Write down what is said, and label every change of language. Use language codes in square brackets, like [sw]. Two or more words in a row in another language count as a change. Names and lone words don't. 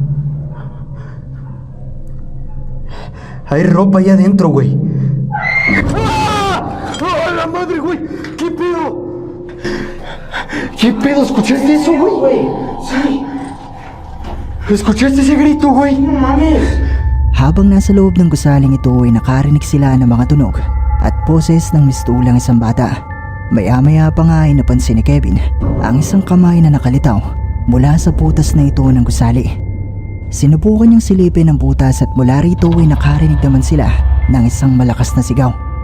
[es] Hay ropa ahí adentro, güey. ¡Ah! ¡Oh, la madre, güey! ¿Qué pedo? ¿Qué pedo? ¿Escuchaste eso, güey? Sí. ¿Escuchaste ese grito, güey? No mames. [tl] Habang nasa loob ng gusaling ito ay nakarinig sila ng mga tunog at poses ng mistulang isang bata. Maya-maya pa nga ay napansin ni Kevin ang isang kamay na nakalitaw mula sa butas na ito ng gusali. Sinubukan niyang silipin ang butas at mula rito ay nakarinig naman sila ng isang malakas na sigaw.